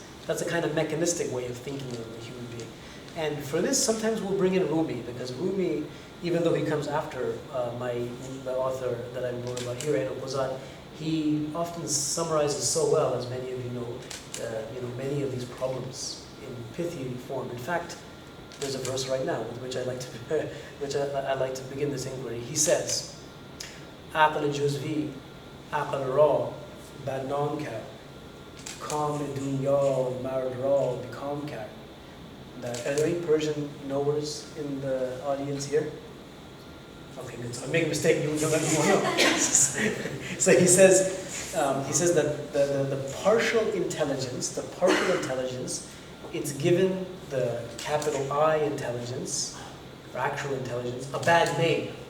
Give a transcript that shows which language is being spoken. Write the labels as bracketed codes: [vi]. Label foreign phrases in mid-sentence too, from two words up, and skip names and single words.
[en] That's a kind of mechanistic way of thinking of a human being. And for this, sometimes we'll bring in Rumi, because Rumi, even though he comes after the author that I wrote about here, ʿAyn al-Quḍāt, he often summarizes so well, as many of you know, many of these problems in pithy form. In fact, there's a verse right now with which I like to begin this inquiry. He says, [fa] "عقل جزوی، عقل را، بدنام کرد، کام دنیا مرد را بی‌کام کرد." [en] Are there any Persian knowers in the audience here? Okay, good. So I make a mistake, you don't let me know. So he says that the partial intelligence, it's given the capital I intelligence, or actual intelligence, a bad name.